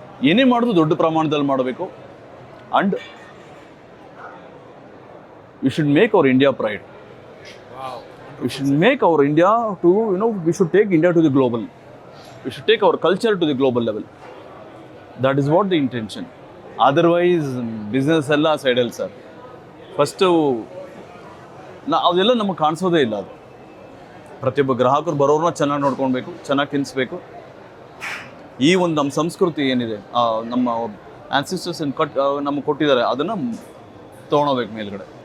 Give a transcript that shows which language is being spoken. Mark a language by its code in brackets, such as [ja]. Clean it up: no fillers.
[kn] ಏನೇ ಮಾಡಿದ್ರು ದೊಡ್ಡ ಪ್ರಮಾಣದಲ್ಲಿ ಮಾಡಬೇಕು. [en] And we should make our India pride. We should make our India to, we should take India to the global. We should take our culture to the global level. That is what the intention. [kn] Otherwise, business ಎಲ್ಲ ಸೈಡಲ್ sir. First ಅದೆಲ್ಲ ನಮಗೆ ಕಾಣಿಸೋದೇ ಇಲ್ಲ. ಅದು ಪ್ರತಿಯೊಬ್ಬ ಗ್ರಾಹಕರು ಬರೋರನ್ನ ಚೆನ್ನಾಗಿ ನೋಡ್ಕೊಳ್ಬೇಕು, ಚೆನ್ನಾಗಿ ತಿನ್ನಿಸ್ಬೇಕು. ಈ ಒಂದು ನಮ್ಮ ಸಂಸ್ಕೃತಿ ಏನಿದೆ, ನಮ್ಮ ಆನ್ಸಿಸ್ಟರ್ಸ್ ನಮಗೆ ಕೊಟ್ಟಿದ್ದಾರೆ, ಅದನ್ನು ತೊಗೊಳಬೇಕು ಮೇಲ್ಗಡೆ.